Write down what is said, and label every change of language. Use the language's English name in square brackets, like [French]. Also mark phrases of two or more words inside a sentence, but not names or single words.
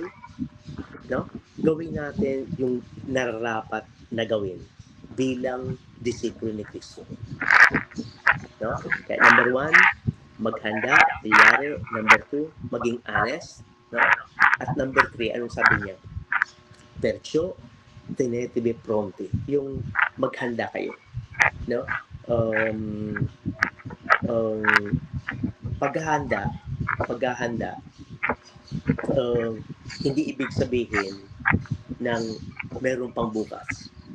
[Filipino] No? Gawin natin yung nararapat na gawin bilang disipulo ni Kristo. No? Kaya number 1, maghanda, tiyari. Number 2, maging honest. No? At number 3, anong sabi niya? [Italian] Perciò tenetevi pronti. [Filipino] Yung maghanda kayo. no? Um, um, paghahanda, paghahanda, hindi ibig sabihin ng meron pang bukas.